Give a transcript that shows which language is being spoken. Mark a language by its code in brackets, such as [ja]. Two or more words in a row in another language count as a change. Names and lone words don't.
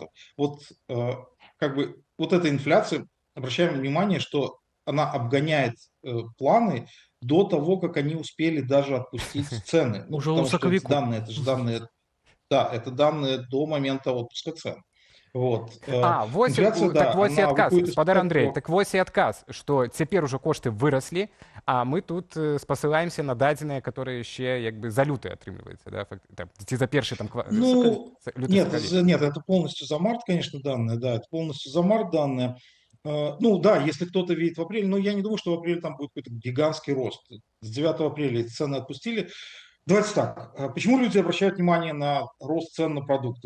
[ru] Вот как бы вот эта инфляция, обращаем внимание, что она обгоняет планы до того, как они успели даже отпустить цены. Ну, уже потому что эти данные, это же данные, да, это данные до момента отпуска цен. Вот. Вось, инфляция, так да, [be] вось і адказ, гаспадар Андрей, [ru] того... [be] так вось і адказ, што цяпер уже кошты выраслі, а мы тут спасылаемся на дадзеныя, которые яшчэ як бы за люты атрымліваецца, да, ці за першы там [ru] Ну, нет, это полностью за март, конечно, данные, да, это полностью за март данные. Ну да, если кто-то видит в апреле, но я не думаю, что в апреле там будет какой-то гигантский рост. С 9 апреля эти цены отпустили. Давайте так. Почему люди обращают внимание на рост цен на продукты?